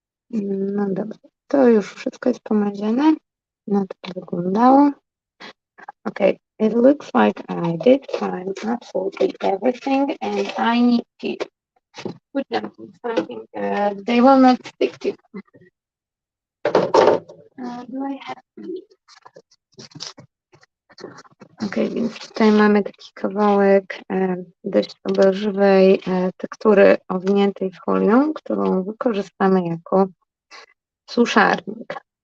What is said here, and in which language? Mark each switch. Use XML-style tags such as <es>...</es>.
<pl>No dobra, to już wszystko jest pomaziane. No to wyglądało.</pl> <en>Okay, it looks like I did find absolutely everything and I need to put them in something they will not stick to. Do I have</en> <pl>Okay, więc tutaj mamy taki kawałek dość obelżywej tektury owiniętej folią, którą wykorzystamy jako suszarnik.</pl>